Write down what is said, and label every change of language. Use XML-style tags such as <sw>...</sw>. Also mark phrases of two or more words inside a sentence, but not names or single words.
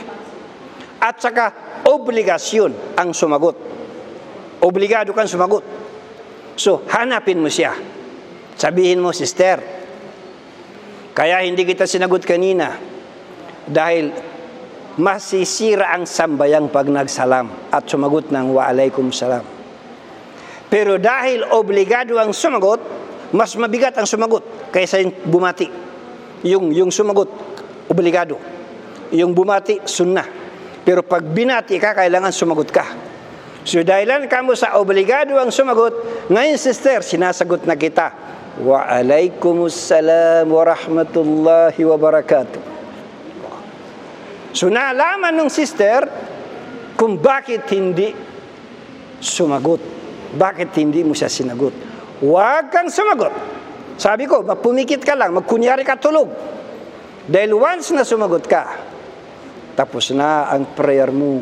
<tl>At saka, obligasyon ang sumagot. Obligado kang sumagot. So, hanapin mo siya. Sabihin mo, sister, kaya hindi kita sinagot kanina dahil masisira ang sambayang pag nagsalam at sumagot ng</tl> <ar>وعليكم السلام.</ar> <tl>Pero dahil obligado ang sumagot, mas mabigat ang sumagot kaysa yung bumati. Yung sumagot, obligado. Yung bumati, sunnah. Pero pag binati ka, kailangan sumagot ka. So dahilan ka mo sa obligado ang sumagot, ngayon sister, sinasagot na kita.</tl> <ar>وعليكم السلام ورحمة الله وبركاته.</ar> <tl>So naalaman ng sister kung bakit hindi sumagot. Bakit hindi mo siya sinagot? Huwag kang sumagot. Sabi ko, pumikit ka lang, magkunyari ka tulog. Dahil once na sumagot ka, tapos na ang prayer mo.</tl>